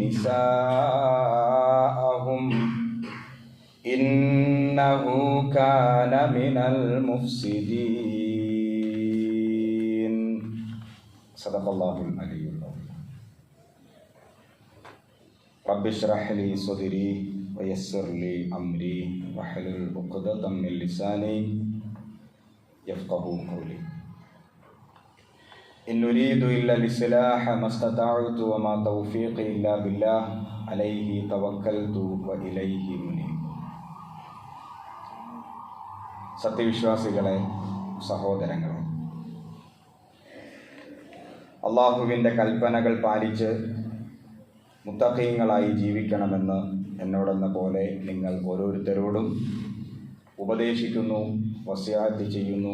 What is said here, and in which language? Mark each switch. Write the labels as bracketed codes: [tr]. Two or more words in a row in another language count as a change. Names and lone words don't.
[ar] نساءهم إنه كان من المفسدين صدق الله العلي العظيم رب اشرح لي صدري ويسر لي أمري واحلل عقدة من لساني يفقهوا قولي إن أريد إلا الإصلاح ما استطعت وما توفيقي إلا بالله عليه توكلت وإليه منيب [ml] സത്യവിശ്വാസികളെ, സഹോദരങ്ങളെ, അള്ളാഹുവിൻ്റെ കൽപ്പനകൾ പാലിച്ച് മുത്തഖീങ്ങളായി ജീവിക്കണമെന്ന് എന്നോടെന്ന പോലെ നിങ്ങൾ ഓരോരുത്തരോടും ഉപദേശിക്കുന്നു, വസിയത്ത് ചെയ്യുന്നു.